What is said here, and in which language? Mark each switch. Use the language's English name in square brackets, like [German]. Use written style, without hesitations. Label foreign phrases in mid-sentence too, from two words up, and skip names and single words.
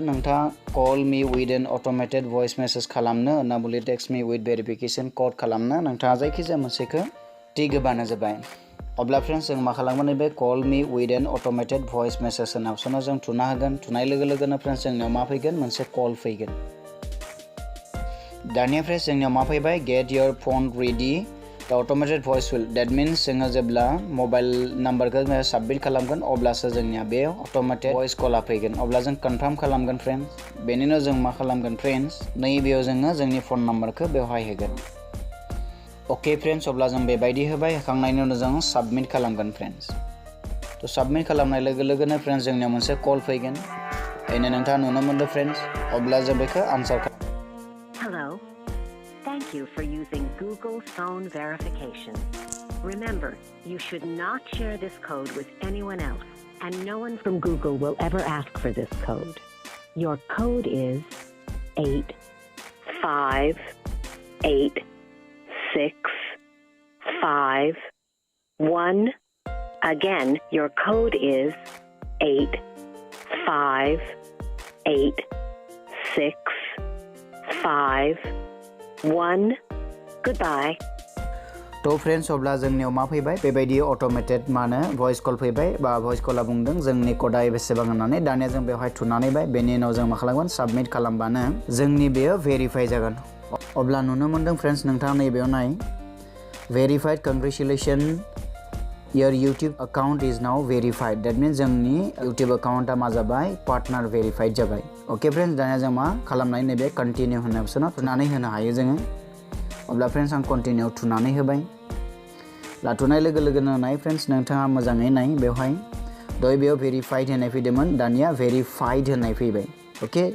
[Bodo] नोंथाङा [English] call me with an automated voice message [Bodo] खालामनो होनना बुंले [English] text me with verification code [Bodo] खालामनो नोंथाङा जायखिजाया मोनसेखौ टिक होबानो जाबाय। अब्ला फ्रेंड्स जों मा खालामगोन नैबे [English] call me with an automated voice message [Bodo] होननाय अपशनाव जों थुना होगोन। थुनाय लोगोनो फ्रेंड्स जोंनियाव मा फैगोन मोनसे कल फैगोन। दानिया फ्रेंड्स जोंनियाव मा फैबाय [English] get your phone ready the automated voice will that means [Bodo] जोङो जेब्ला मबाइल नाम्बारखौ साबमिट खालामगोन अब्लासो जोंनिया बे [English] automated voice [Bodo] कलआ फैगोन। अब्ला जों कनफार्म खालामगोन फ्रेंड्स। बेनि उनाव जों मा खालामगोन फ्रेंड्स नैबेयाव जोङो जोंनि फन नाम्बारखौ बेवहाय होगोन। अके फ्रेंड्स अब्ला जों बेबायदि होबाय होखांनायनि उनाव जों साबमिट खालामगोन फ्रेंड्स। तो साबमिट खालामनाय लोगोनो फ्रेंड्स जोंनियाव मोनसे कल फैगोन। बेनो नोंथाङा नुनो मोनदों फ्रेंड्स। अब्ला जों बेखौ आनसार [English] Hello. Thank you for using Google Phone Verification. Remember, you should not share this code with anyone else, and no one from Google will ever ask for this code. Your code is 85861. Again, your code is 85861. Goodbye. [Bodo] तो फ्रेंड्स अब्ला जोंनियाव मा फैबाय बेबायदि अट'मेटेड मानो [English] voice call [Bodo] फैबाय बा भइस कलआ बुंदों जोंनि क'डआ बेसेबां होननानै। दानिया जों बेवहाय थुनानै बाय बेनि उनाव जों मा खालामगोन साबमिट खालामबानो जोंनि बेयो भेरिफाइ जागोन। अब्ला नुनो मोनदों फ्रेंड्स नोंथाङा नैबेयाव नाय [English] verified congratulations Your YouTube account is now verified. That means [Bodo] जोंनि YouTube account मा जाबाय [English] partner verified [Bodo] जाबाय. [English] Okay friends, [Bodo] दानिया जों मा खालामनाय नैबे continue होननाय अपसनाव थुनानै होनो हायो जोङो. अब्ला friends आं continue थुनानै होबाय. लाथुनाय लोगो लोगोनो नाय friends नोंथाङा मोजाङै नाय बेवहाय दय बेयाव verified होननाय फैदोंमोन दानिया verified होननाय फैबाय. Okay?